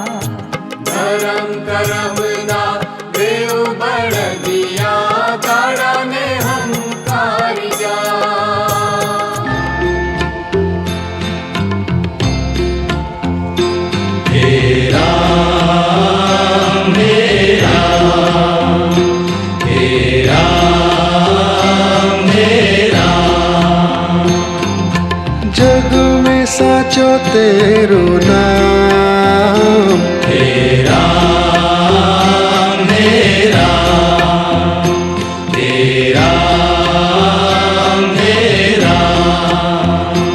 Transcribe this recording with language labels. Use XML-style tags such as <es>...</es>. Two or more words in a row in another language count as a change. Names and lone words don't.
<gu>ધરમ કરમના બેઉ બળદિયા ગાડાને હંકારી જાય.</gu> <hi>हे राम हे राम हे राम हे राम. જગ में साचो तेरो नाम. हे राम हे राम हे राम हे राम.</hi>